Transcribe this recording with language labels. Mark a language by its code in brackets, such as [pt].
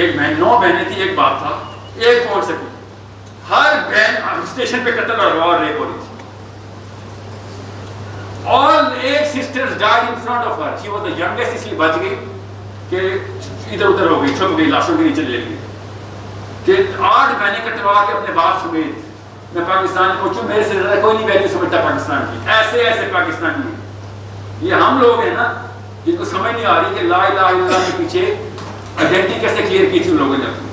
[ur] ایک بہن, 9 بہنیں تھیں, ایک باپ تھا, ایک پہنچ سکی. ہر بہن اسٹیشن پہ قتل اور ریپ ہو رہی تھی. [en] All 8 sisters died in front of her. She was the youngest, [ur] اس لیے بچ گئی کہ ادھر ادھر ہو گئی, چھپ گئی, لاشوں کے نیچے لے گئی. کہ 8 بہنیں کٹوا کے اپنے باپ سمیت میں پاکستان پہنچوں, میرے سے زیادہ کوئی نہیں ویلیو سمجھتا پاکستان کی. ایسے پاکستانی ہیں. یہ ہم لوگ ہیں نا جن کو سمجھ نہیں آ رہی کہ لا الہ الا اللہ کے پیچھے آئیڈینٹی کیسے کلیئر کی تھی ان لوگوں نے.